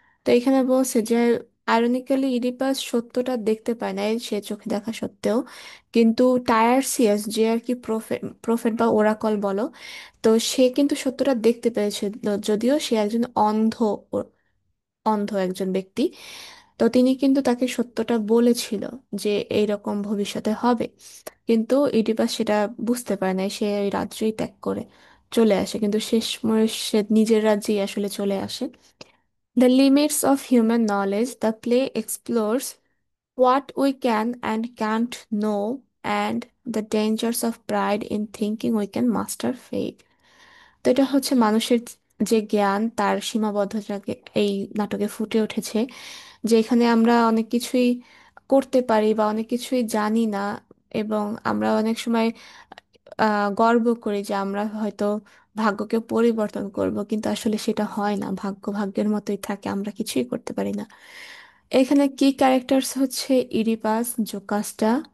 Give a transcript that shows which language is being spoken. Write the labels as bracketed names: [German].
[Bangla] তো এখানে বলছে যে আইরনিক্যালি ইডিপাস সত্যটা দেখতে পায় না সে চোখে দেখা সত্ত্বেও, কিন্তু টায়ারসিয়াস যে আর কি প্রফেট প্রফেট বা ওরাকল বলো, তো সে কিন্তু সত্যটা দেখতে পেয়েছে, যদিও সে একজন ও- অন্ধ একজন ব্যক্তি। তো তিনি কিন্তু তাকে সত্যটা বলেছিল যে এইরকম ভবিষ্যতে হবে, কিন্তু ইডিপাস সেটা বুঝতে পারে না, সে ওই রাজ্যই ত্যাগ করে চলে আসে, কিন্তু শেষ সময় সে নিজের রাজ্যেই আসলে চলে আসে। [English] The limits of human knowledge, the play explores what we can and can't know, and the dangers of pride in thinking we can master fate. [Bangla] তো এটা হচ্ছে মানুষের যে জ্ঞান তার সীমাবদ্ধতাকে এই নাটকে ফুটে উঠেছে, যে এখানে আমরা অনেক কিছুই করতে পারি বা অনেক কিছুই জানি না, এবং আমরা অনেক সময় গর্ব করি যে আমরা হয়তো ভাগ্যকে পরিবর্তন করব, কিন্তু আসলে সেটা হয় না, ভাগ্য ভাগ্যের মতোই থাকে, আমরা কিছুই করতে পারি না। এখানে কি ক্যারেক্টার্স হচ্ছে ইডিপাস, জোকাস্টা,